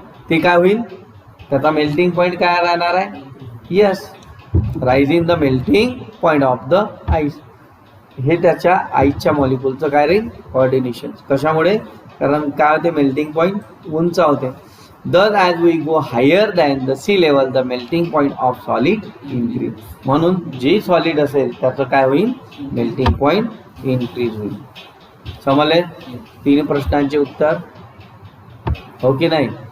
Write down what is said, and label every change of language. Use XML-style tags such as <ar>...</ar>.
<mr>ते काय होईल, त्याचा मेल्टिंग पॉईंट काय राहणार आहे,</mr> <en>Yes rise in the melting point of the ice.</en> <mr>हे त्याच्या आईसच्या मॉलिक्युलचं काय राहील, कॉर्डिनेशन. कशामुळे, कारण काय होते, मेल्टिंग पॉईंट उंच होते.</mr> <en>Thus, as we go higher than the sea level, the melting point of solid increase.</en> <mr>म्हणून जे सॉलिड असेल त्याचं काय होईल, मेल्टिंग पॉईंट इन्क्रीज होईल. समजले 3 प्रश्नांचे उत्तर, हो की नाही?</mr>